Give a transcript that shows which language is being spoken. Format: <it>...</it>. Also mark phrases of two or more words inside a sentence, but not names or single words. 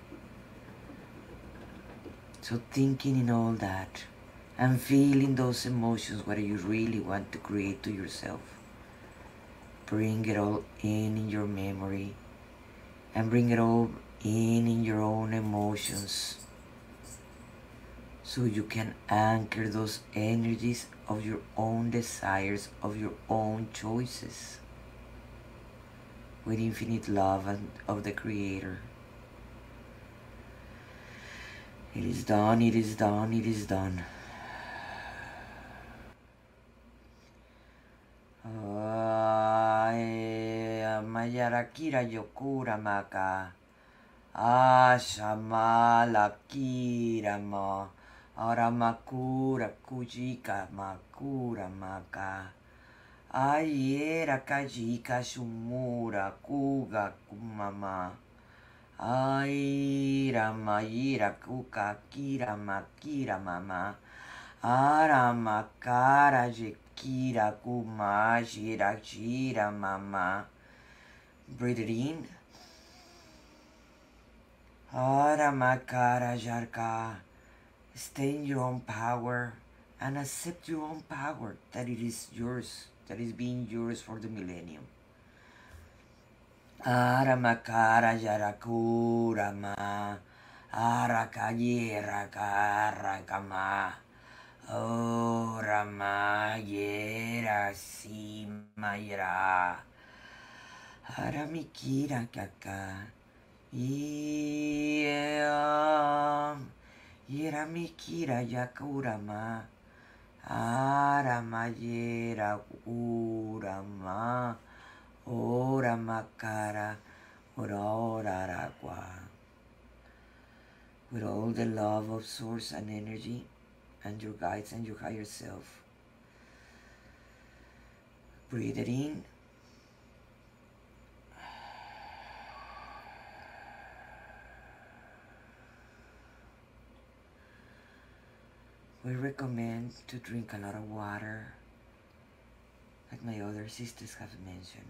<en>So thinking in all that and feeling those emotions, what you really want to create to yourself, bring it all in your memory and bring it all in your own emotions, so you can anchor those energies of your own desires, of your own choices, with infinite love and of the Creator. It is done, it is done, it is done. Mayarakira yokura maka. Ashamala kirama. Aramakura kujika makura maka. Ayera kajika shumura kuga kumama. Aira maira kuka kira makira mama. Aramakara jekira kuma jira jira mama. Breathe it in. Aramakara Jarka. Stay in your own power and accept your own power, that it is yours, that is being yours for the millennium. Aramakara Jarakurama. Arakayera Karakama. Oh Rama Yera Simayra. Haramikira Kaka. Yeramikira Yakurama. Aramayera Urama. Ora Makara. Ora Ragua. With all the love of source and energy and your guides and your higher self. Breathe it in. We recommend to drink a lot of water, like my other sisters have mentioned.</en>